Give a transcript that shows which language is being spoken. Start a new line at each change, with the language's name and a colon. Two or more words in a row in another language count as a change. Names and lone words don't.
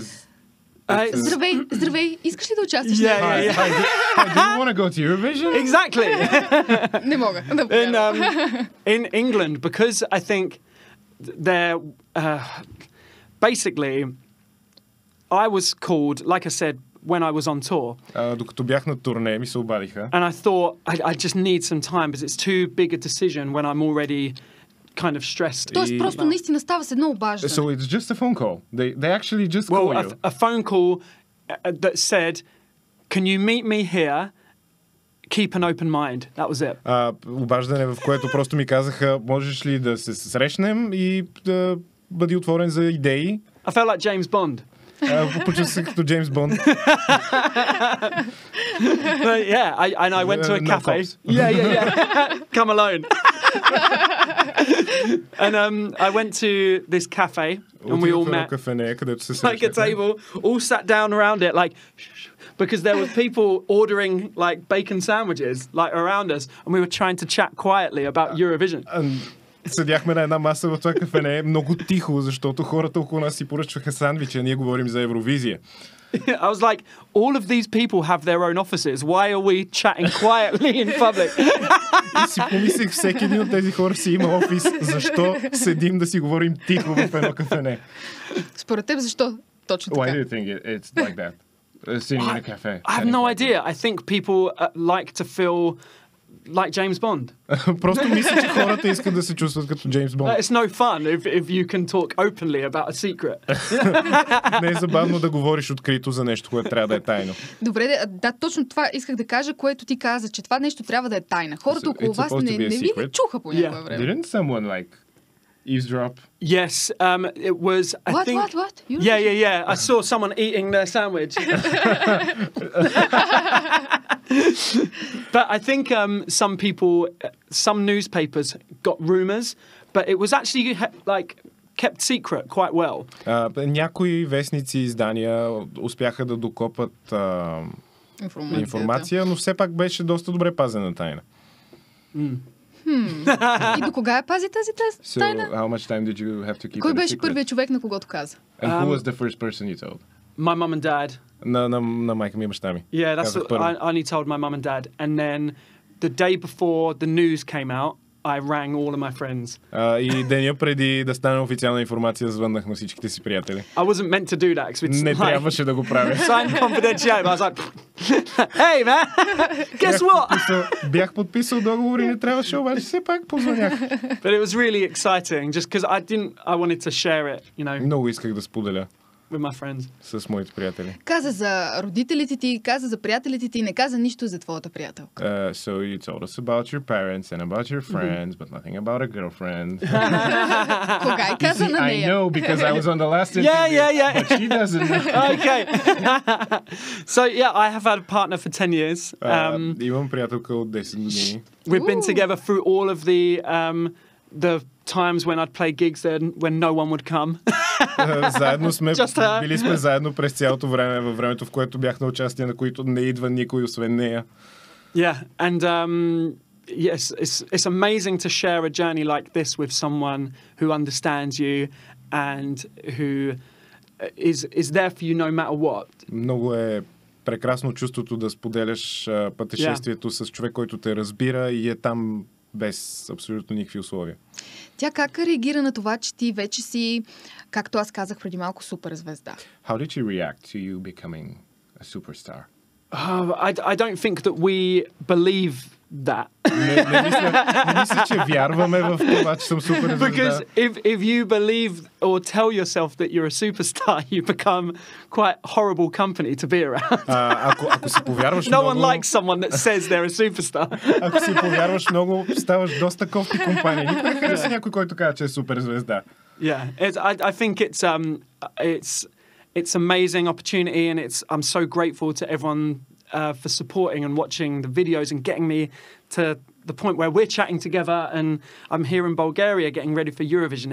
Bulgarian: Здравей, искаш ли да участваш?
English: Hi, do you want to go to Eurovision? Exactly.
Bulgarian: Не мога.
English: In England, because I think they're basically... I was called, like I said when I was on tour.
Bulgarian: Докато бях на турне, ми се обадиха.
English: And I thought, I just need some time because it's too big a decision when I'm already kind of stressed.
Bulgarian: Тоест просто наистина става с едно обаждане.
English: So it's just a phone call. They actually just call you. A phone call that said, can you meet me here? Keep an open mind. That was it.
Bulgarian: Обаждане, в което просто ми казаха, можеш ли да се срещнем и да бъди отворен за идеи.
English: I felt like James Bond.
Bulgarian: Почувствах се като Джеймс Бонд.
English: Yeah, I went to a cafe. Yeah. Come alone. And I went to this cafe and we all met like a table, all sat down around it like because there was people ordering like bacon sandwiches like around us and we were trying to chat quietly about Eurovision.
Bulgarian: Седяхме на една маса в това кафене много тихо, защото хората около нас си поръчваха сандвичи, а ние говорим за Евровизия.
English: I was like, all of these people have their own offices. Why are we chatting quietly in public?
Bulgarian: И си помислих, всеки един от тези хора си има офис. Защо седим да си говорим тихо в едно кафене? Според теб, защо точно така?
English: Why do you think it's like that? Sitting in a cafe. I have no idea. I think people like to feel like James Bond.
Bulgarian: Просто мисля, че хората искат да се чувстват като Джеймс Бонд.
English: It's no fun if you can talk openly about a secret.
Bulgarian: Не е забавно да говориш открито за нещо, което трябва да е тайно. Добре, да, точно това исках да кажа, което ти каза, че това нещо трябва да е тайна. Хората около вас не ви ли чуха по някое време?
English: Didn't someone like eavesdrop? Yes, it was. I think. What? Yeah. I saw someone eating their sandwich. But I think some newspapers got rumours, but it was actually like kept secret quite well.
Bulgarian: Някои вестници и издания успяха да докопат информация, но все пак беше доста добре пазена тайна. И до кога я пази тази тайна?
English: So, how much time did you have to keep
Bulgarian: Кой беше първият човек, на когото каза?
English: And who was the first person you told? My mum and dad.
Bulgarian: На майка ми и баща ми.
English: Yeah, that's what I only told my mum and dad. And then the day before the news came out, I rang all of my friends.
Bulgarian: И деня преди да стане официална информация, звъннах на всичките си приятели.
English: I wasn't meant to do that. It's
Bulgarian: Не трябваше да го правя.
English: Signed confidentiality. I was like, hey man, guess what?
Bulgarian: Бях подписал договор и не трябваше, обаче все пак позвънях.
English: But it was really exciting, just because I wanted to share it, you know.
Bulgarian: Много исках да споделя.
English: With my friends.
Bulgarian: С моите приятели. Каза за родителите ти, каза за приятелите ти, не каза нищо за твоята приятелка.
English: So you told us about your parents and about your friends, but nothing about a girlfriend.
Bulgarian: Кога и каза на нея?
English: I know because I was on the last interview. Yeah. But she doesn't. Okay. So yeah, I have had a partner for 10 years.
Bulgarian: Имам приятелка от 10 години.
English: We've been together through all of the times when I'd play gigs there when no one would come.
Bulgarian: Заедно сме, били сме заедно през цялото време, във времето, в което бях на участие, на които не идва никой, освен нея.
English: Yeah, and yes, it's amazing to share a journey like this with someone who understands you and who is there for you no matter what.
Bulgarian: Много е прекрасно чувството да споделяш пътешествието с човек, който те разбира и е там без абсолютно никакви условия. Тя как реагира на това, че ти вече си, както аз казах преди малко, суперзвезда?
English: How did she react to you becoming a superstar? I don't think that we believe that.
Bulgarian: Не мисля, че вярваме в това, че съм суперзвезда.
English: Because if you believe or tell yourself that you're a superstar, you become quite horrible company to be around.
Bulgarian: Ако си повярваш
English: no
Bulgarian: много...
English: one likes someone that says they're a superstar.
Bulgarian: Ако си повярваш много, ставаш доста кофти компания. Никой не хареса някой, който казва, че е суперзвезда.
English: Yeah, I think it's amazing opportunity, and I'm so grateful to everyone for supporting and watching the videos and getting me to the point where we're chatting together, and I'm here in Bulgaria getting ready for Eurovision.